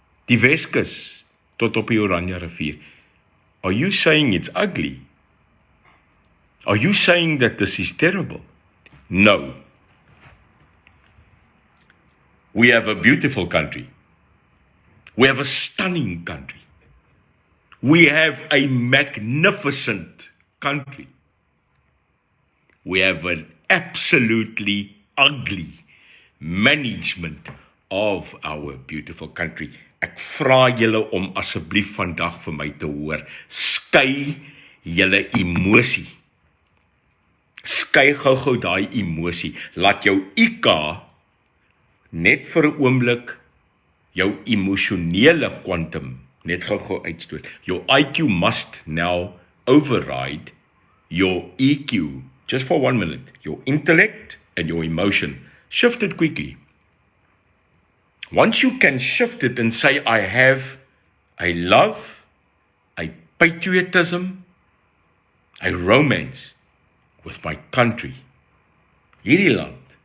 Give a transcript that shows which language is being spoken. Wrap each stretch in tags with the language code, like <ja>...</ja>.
<af>Die Weskus tot op die Oranje rivier.</af> <en>Are you saying it's ugly? Are you saying that this is terrible? No. We have a beautiful country. We have a stunning country. We have a magnificent country. We have an absolutely ugly management of our beautiful country.</en> <af>Ek vra julle om asseblief vandag vir my te hoor. Skei julle emosie. Skei gou daai emosie. Laat jou IQ net vir 'n oomblik jou emosionele kwantum net gou uitstoot.</af> <en>Your IQ must now override your EQ. Just for 1 minute, your intellect and your emotion, shift it quickly. Once you can shift it and say, I have a love, a patriotism, a romance with my country,</en> <af>hierdie land.</af>